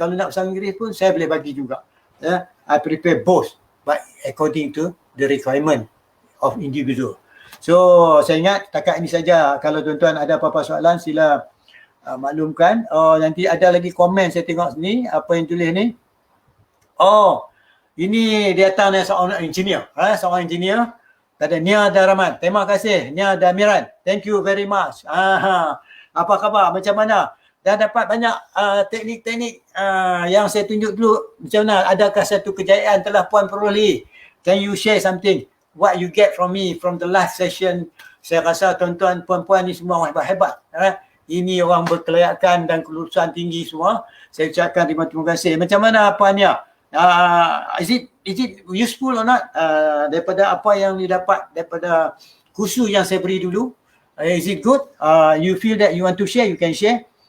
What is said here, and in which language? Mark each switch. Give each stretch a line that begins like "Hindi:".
Malay: Kalau nak bahasa Inggeris pun, saya boleh bagi juga.
English: I prepare both, but according to the requirement of individual.
Malay: So, saya ingat setakat ini saja. Kalau tuan-tuan ada apa-apa soalan, sila maklumkan. Nanti ada lagi komen saya tengok sini. Apa yang tulis ni? Oh, ini dia datang dari seorang engineer. Seorang engineer. Tadi Nia Daraman. Terima kasih Nia Damiran.
English: Thank you very much.
Malay: Apa khabar? Macam mana? Dah dapat banyak teknik-teknik yang saya tunjuk dulu. Macam mana? Adakah satu kejayaan telah puan peroleh?
English: Can you share something? What you get from me from the last session?
Malay: Saya rasa tuan-tuan, puan-puan ni semua orang hebat-hebat. Ini orang berkelayakan dan kelulusan tinggi semua. Saya ucapkan terima kasih. Macam mana puan Nia?
English: Is it useful or not?
Malay: Daripada apa yang didapat daripada kursus yang saya beri dulu,
English: is it good? You feel that you want to share, you can share.